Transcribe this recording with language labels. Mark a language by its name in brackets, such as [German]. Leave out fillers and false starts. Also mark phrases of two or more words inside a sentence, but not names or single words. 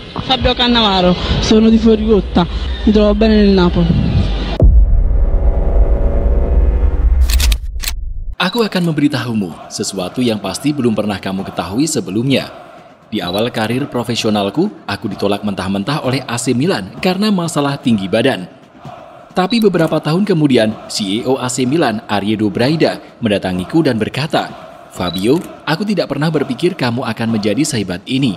[Italian] Fabio Cannavaro, sono di Fuoricotta, mi trovo bene nel Napoli. [Indonesian] Aku akan memberitahumu sesuatu yang pasti belum pernah kamu ketahui sebelumnya. Di awal karir profesionalku, aku ditolak mentah-mentah oleh AC Milan karena masalah tinggi badan. Tapi beberapa tahun kemudian, CEO AC Milan, Ariedo Braida, mendatangiku dan berkata, "Fabio, aku tidak pernah berpikir kamu akan menjadi sehebat ini.